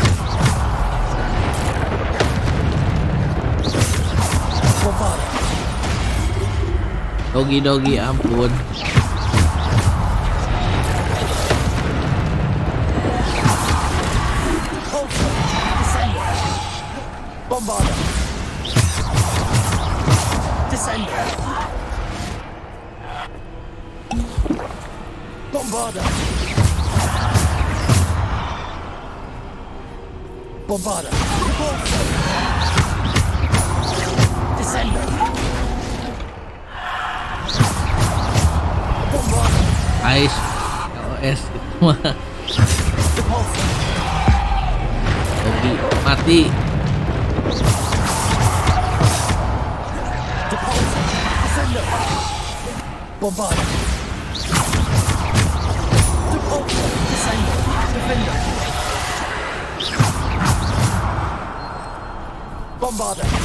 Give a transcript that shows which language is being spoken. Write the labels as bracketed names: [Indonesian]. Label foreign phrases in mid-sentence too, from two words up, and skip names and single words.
[Indonesian] Dogi ampun. Bombarda! Descendo! Bombarda! Bombarda! Descendo! Bombarda! Ais LOS itu mah. Dogi mati. Bombarda! Descendo! Defender! Bombarda!